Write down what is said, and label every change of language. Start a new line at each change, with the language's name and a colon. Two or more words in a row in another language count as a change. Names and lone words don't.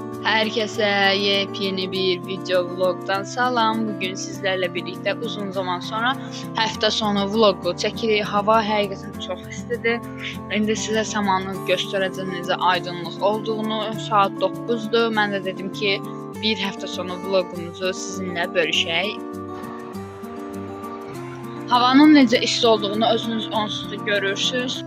Turkish: Herkese yepyeni bir video vlogdan salam. Bugün sizlerle birlikte uzun zaman sonra hafta sonu vlogu çekirik.
Azerbaijani: Hava həqiqətən çox istidir. İndi sizə samanı göstərəcəm necə aydınlıq olduğunu. Saat 9'dur. Mən də dedim ki, bir hafta sonu vlogumuzu sizinlə bölüşək. Havanın necə isti olduğunu özünüz onsuz da görürsünüz.